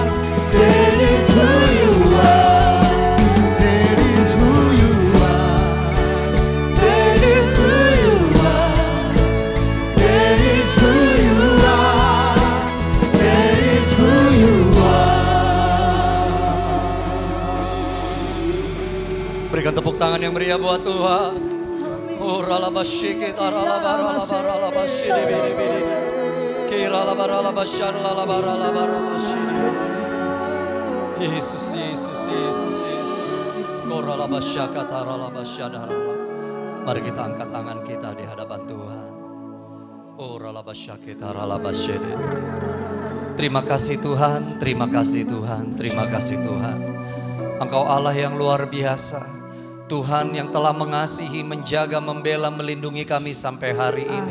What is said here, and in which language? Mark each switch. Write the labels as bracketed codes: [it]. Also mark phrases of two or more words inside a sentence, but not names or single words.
[en] That is who you are. That is who you are. That is who you are. That is who you are. That is who you are. [id] Berikan tepuk tangan yang meriah buat Tuhan. Oh ralabashi kita ralabaralabaralabashi dibiri-biri. Kira labaralabasyar lalabaralabaralabashi. Yesus, Yesus, Yesus, Yesus. Oh ralabasya kata ralabasyadara. Mari kita angkat tangan kita di hadapan Tuhan. Oh ralabasya kita ralabasyede. Terima kasih Tuhan, terima kasih Tuhan, terima kasih Tuhan. Engkau Allah yang luar biasa. Tuhan yang telah mengasihi, menjaga, membela, melindungi kami sampai hari ini.